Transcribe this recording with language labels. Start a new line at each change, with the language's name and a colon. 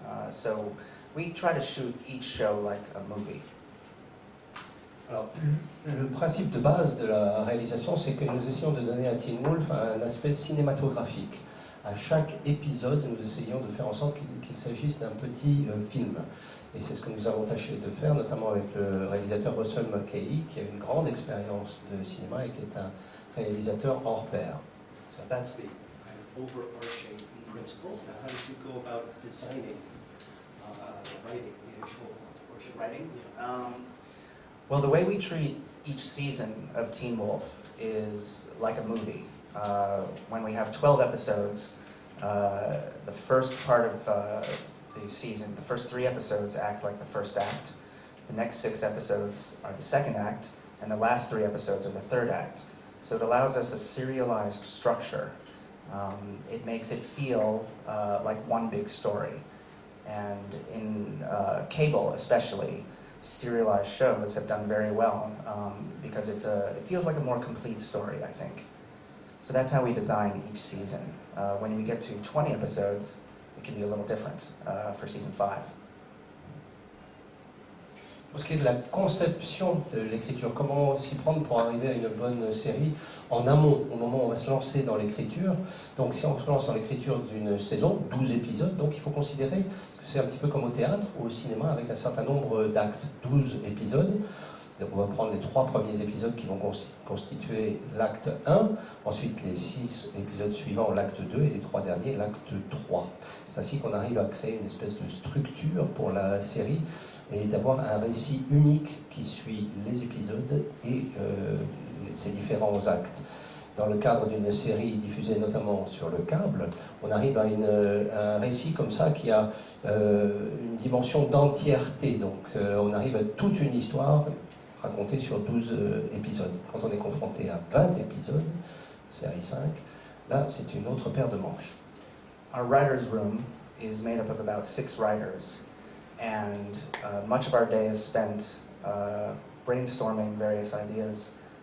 English: So we try to shoot each show like a movie.
French: Alors, le principe de base de la réalisation, c'est que nous essayons de donner à Teen Wolf un aspect cinématographique. À chaque épisode, nous essayons de faire en sorte qu'il s'agisse d'un petit film. Et c'est ce que nous avons tâché de faire, notamment avec le réalisateur Russell Mulcahy, qui a une grande expérience de cinéma et qui est un réalisateur hors pair.
English: So that's the kind of overarching principle. Now, how did you go about designing the writing, the actual portion? Writing? Yeah. Well, the way we treat each season of Teen Wolf is like a movie. When we have 12 episodes, the first part of the season, the first 3 episodes acts like the first act. The next 6 episodes are the second act, and the last 3 episodes are the third act. So it allows us a serialized structure. It makes it feel like one big story. And in cable especially, serialized shows have done very well because it feels like a more complete story, I think. So that's how we design each season. When we get to 20 episodes, it can be a little different for season 5.
French: Pour ce qui est de la conception de l'écriture, comment s'y prendre pour arriver à une bonne série en amont, au moment où on va se lancer dans l'écriture. Donc si on se lance dans l'écriture d'une saison, 12 épisodes, donc il faut considérer que c'est un petit peu comme au théâtre ou au cinéma avec un certain nombre d'actes, 12 épisodes. Donc on va prendre les 3 premiers épisodes qui vont constituer l'acte 1, ensuite les 6 épisodes suivants, l'acte 2, et les 3 derniers, l'acte 3. C'est ainsi qu'on arrive à créer une espèce de structure pour la série et d'avoir un récit unique qui suit les épisodes et ces différents actes. Dans le cadre d'une série diffusée notamment sur le câble, on arrive à un récit comme ça qui a une dimension d'entièreté. Donc on arrive à toute une histoire racontée sur 12 épisodes. Quand on est confronté à 20 épisodes, série 5, là c'est une autre paire de manches.
English: Our writer's room is made up of about 6 writers. And much of our day is spent brainstorming various ideas.